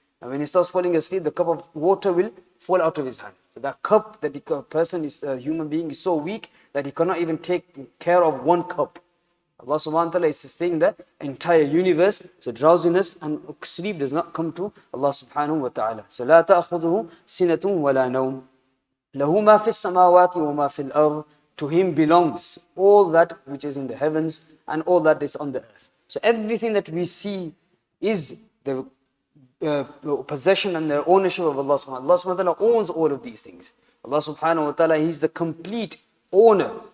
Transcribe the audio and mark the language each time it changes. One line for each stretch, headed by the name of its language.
English: And when he starts falling asleep, the cup of water will fall out of his hand. So that cup, that the person is, a human being, is so weak that he cannot even take care of one cup. Allah subhanahu wa ta'ala is sustaining the entire universe. So drowsiness and sleep does not come to Allah subhanahu wa ta'ala.
Arabic: So لا تأخذه سنة ولا نوم. له ما في السماوات وما في الأرض.
English: To Him belongs all that which is in the heavens and all that is on the earth. So everything that we see is the possession and the ownership of Allah subhanahu wa ta'ala. Allah subhanahu wa ta'ala owns all of these things. Allah subhanahu wa ta'ala, He's the complete owner.